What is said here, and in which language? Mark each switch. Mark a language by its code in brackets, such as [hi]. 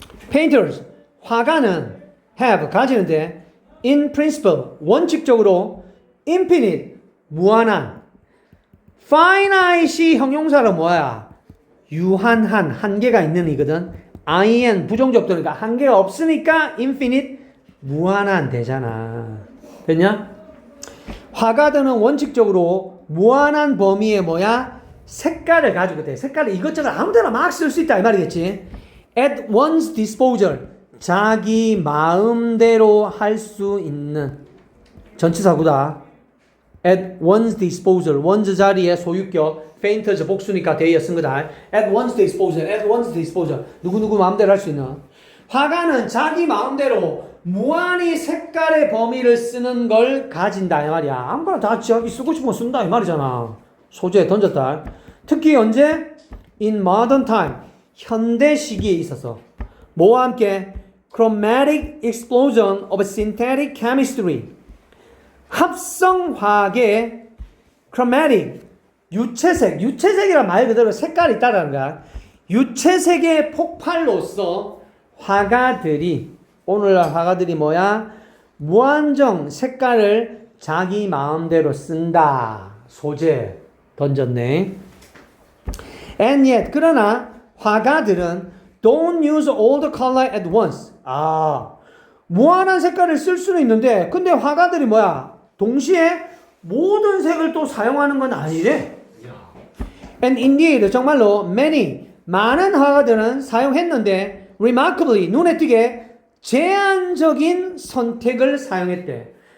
[en] Painters, [ko] 화가는 [en] have, [ko] 가지는데 [en] in principle, [ko] 원칙적으로 [en] infinite, [ko] 무한한. finite이 형용사로 뭐야? 유한한, 한계가 있는 이거든. in, 부정접두니까 한계가 없으니까 infinite, 무한한 되잖아. 됐냐? 화가들은 원칙적으로 무한한 범위의 뭐야? 색깔을 가지고 돼. 색깔을 이것저것 아무데나 막 쓸 수 있다 이 말이겠지. [en] At one's disposal, [ko] 자기 마음대로 할 수 있는 전치사구다. At one's disposal, one's 자리에 소유격, fainters 복수니까 대에 쓴 거다. [en] At one's disposal, at one's disposal. [ko] 누구누구 마음대로 할 수 있는. 화가는 자기 마음대로 무한히 색깔의 범위를 쓰는 걸 가진다 이 말이야. 아무거나 다 자기 쓰고 싶은 거 쓴다 이 말이잖아. 소재에 던졌다. 특히 언제? [en] In modern time, [ko] 현대 시기에 있어서 뭐와 함께? [en] Chromatic explosion of synthetic chemistry, [ko] 합성화학의 chromatic, 유채색이란 말 그대로 색깔이 있다라는 거야. 유채색의 폭발로서 화가들이 오늘날 화가들이 뭐야? 무한정 색깔을 자기 마음대로 쓴다. 소재 던졌네. [en] And yet [ko] 그러나 화가들은 [en] don't use all the color at once. [ko] 무한한 색깔을 쓸 수는 있는데 근데 화가들이 뭐야? 동시에 모든 색을 또 사용하는 건 아니래. [en] And indeed [ko] 정말로 많은 화가들은 사용했는데 [en] remarkably [ko] 눈에 띄게 제한적인 선택을 사용했대.